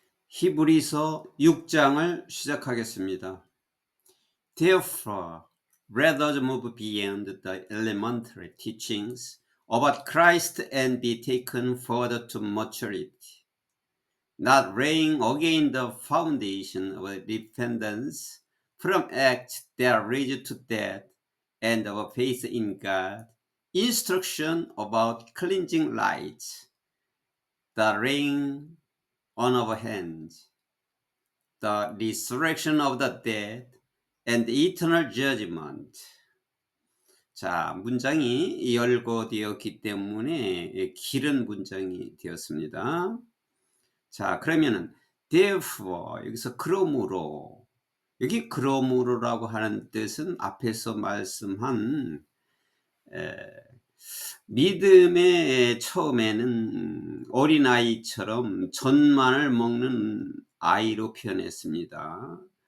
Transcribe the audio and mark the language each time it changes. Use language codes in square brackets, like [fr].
[ko] 히브리서 6장을 시작하겠습니다. [en] Therefore, let us move beyond the elementary teachings about Christ and be taken further to maturity, not laying again the foundation of dependence from acts that lead to death and of faith in God, instruction about cleansing rites, the laying on of hands, the resurrection of the dead, and eternal judgment. [ko] 자, 문장이 열거되었기 때문에 길은 문장이 되었습니다. 자, 그러면은 therefore 여기서 그러므로, 여기 그러므로라고 하는 뜻은 앞에서 말씀한 믿음의 처음에는 어린아이처럼 전만을 먹는 아이로 표현했습니다.